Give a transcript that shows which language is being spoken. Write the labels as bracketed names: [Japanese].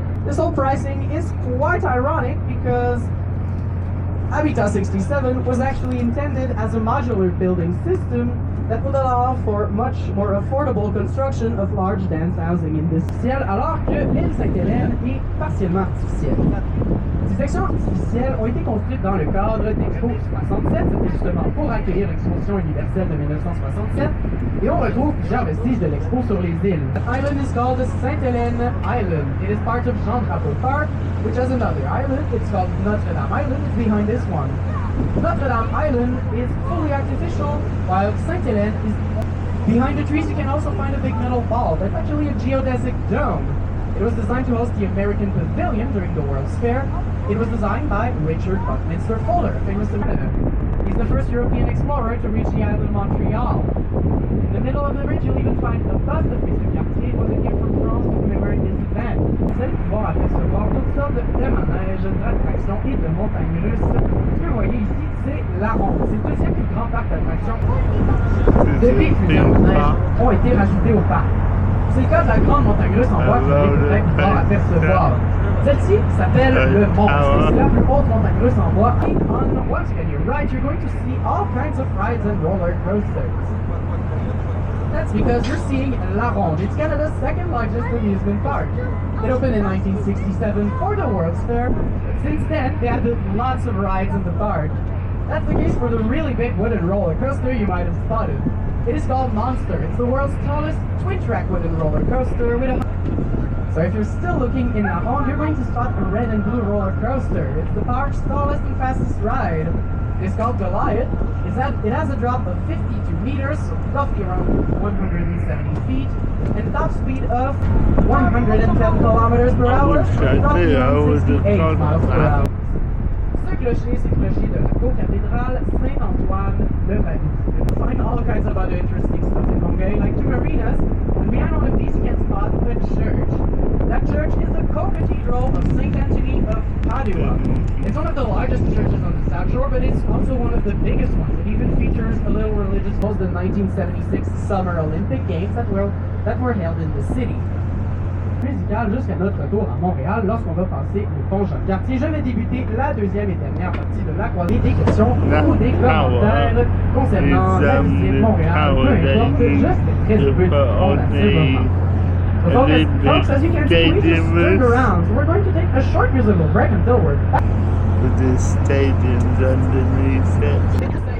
[English] This whole pricing is quite ironic because Habitat 67 was actually intended as a modular building system that would allow for much more affordable construction of large dense housing in this ciel, [French] alors que l'île Sainte-Hélène est partiellement artificielle. Ces sections artificielles ont été construites dans le cadre d'Expo 67, c'était justement pour accueillir l'exposition universelle de 1967, et on retrouve plusieurs vestiges de l'expo sur les îles. [English] The island is called the Sainte-Hélène Island. It is part of Jean Drapeau Park, which has another island. It's called Notre Dame Island. It's behind this one. Notre Dame Island is fully artificial, while Sainte-Hélène is behind the trees. You can also find a big metal ball. That's actually a geodesic dome. It was designed to host the American Pavilion during the World's Fair. It was designed by Richard Buckminster Fuller, a famous American. He's the first European explorer to reach the island of Montreal. In the middle of the ridge, you'll even find a bust of Mr. Cartier. It was a gift from France to commemorate this event. [French] Vous allez pouvoir apercevoir toutes sortes de manèges, d'attractions et de montagnes russes. Ce que vous voyez ici, c'est la Ronde. C'est le deuxième plus grand parc d'attractions. Depuis, plusieurs manèges ont été rajoutés au parc. C'est le cas de la grande montagne russe en bois que vous allez peut-être pouvoir apercevoir. Celle-ci s'appelle le Monstre. C'est la plus haute montagne russe en bois. [English] And once you get your ride, you're going to see all kinds of rides and roller coasters. That's because you're seeing La Ronde. It's Canada's second largest amusement park. It opened in 1967 for the World's Fair. Since then, they added lots of rides in the park. That's the case for the really big wooden roller coaster you might have spotted. It is called Monster. It's the world's tallest twin-track wooden roller coaster with a... So if you're still looking in La Ronde, you're going to spot a red and blue roller coaster. It's the park's tallest and fastest ride. It's called Goliath. It has a drop of 52 meters, roughly around 170 feet, and top speed of 110 kilometers per hour, roughly around 68 miles per hour. [French] Ce clocher, c'est le clocher de la co-cathédrale Saint-Antoine-le-Padoue. [English] You'll find all kinds of other interesting stuff in Longueuil, like two marinas, and behind one of these you can spot a church. That church is the co-cathedral of St. Anthony of Padua. It's one of the largest churches on the South Shore, but it's also one of the biggest ones. It even features a little religious host, the 1976 Summer Olympic Games that were held in the city. [French] Musical jusqu'à notre retour à Montréal lorsqu'on va passer au pont Jean-Cartier. Je vais débuter la deuxième et dernière partie de la croisée des questions ou des commentaires concernant la visite Montréal, peu importe, je serai très heureux de répondre à ce moment. [English] So folks, as you can see, we just turned around. So we're going to take a short musical break until we're back. With the stadiums underneath it.